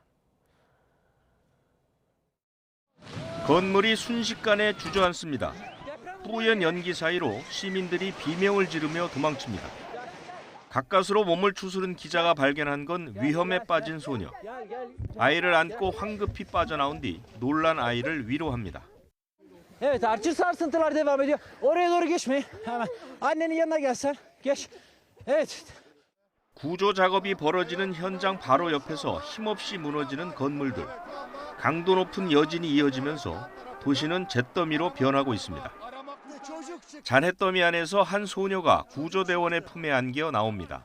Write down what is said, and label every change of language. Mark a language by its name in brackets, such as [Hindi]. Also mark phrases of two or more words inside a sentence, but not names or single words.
[Korean] 건물이 순식간에 주저앉습니다. 뿌연 연기 사이로 시민들이 비명을 지르며 도망칩니다. 가까스로 몸을 추스른 기자가 발견한 건 위험에 빠진 소녀. 아이를 안고 황급히 빠져나온 뒤 놀란 아이를 위로합니다. [Turkish] Evet, artçı sarsıntılar devam ediyor. Oraya doğru geçmeyin. Hemen annenin yanına gelsen. Geç. Evet. [Korean] 구조 작업이 벌어지는 현장 바로 옆에서 힘없이 무너지는 건물들. 강도 높은 여진이 이어지면서 도시는 잿더미로 변하고 있습니다. 잔해더미 안에서 한 소녀가 구조대원의 품에 안겨 나옵니다.